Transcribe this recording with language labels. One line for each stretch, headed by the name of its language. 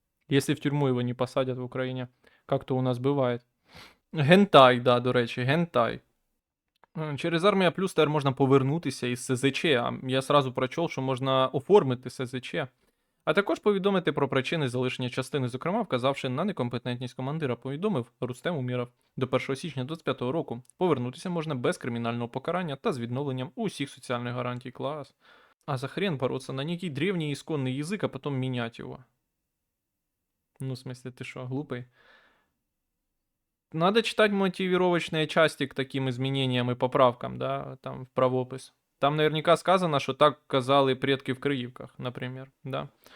Russian: Если в тюрьму его не посадят в Украине, как то у нас бывает.
Ukrainian: Гентай, да, до речі, гентай. Через Армія Плюс тепер можна повернутися із СЗЧ,
Russian: а я сразу прочел,
Ukrainian: що можна оформити СЗЧ. А також повідомити про причини залишення частини, зокрема, вказавши на некомпетентність командира, повідомив Рустем Умєров. До 1 січня 2025 року повернутися можна без кримінального покарання та з відновленням усіх соціальних гарантій. Клас.
Russian: А за хрен бороться на некий древний исконный язык, а потом менять его. Ну, в смысле, ты что, глупый? Надо читать мотивировочные части к таким изменениям и поправкам, да, там, в правопис. Там наверняка сказано, что так казали предки в Криївках, например, да.